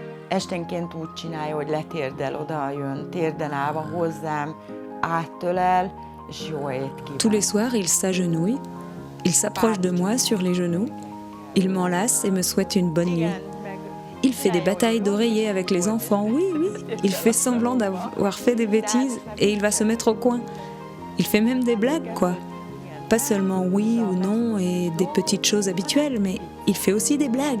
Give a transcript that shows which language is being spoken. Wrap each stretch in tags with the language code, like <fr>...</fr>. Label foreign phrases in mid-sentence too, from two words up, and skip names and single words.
<hu>esténként úgy csinálja, hogy letérdel, oda jön, térden állva hozzám, áttölel, és jó ét kíván.</hu> <fr>Tous les soirs, il s'agenouille, il s'approche de moi sur les genoux, il m'enlace et me souhaite une bonne nuit. Il fait des batailles d'oreillers avec les enfants, oui, oui. Il fait semblant d'avoir fait des bêtises et il va se mettre au coin. Il fait même des blagues, quoi. Pas seulement oui ou non et des petites choses habituelles, mais il fait aussi des blagues.</fr>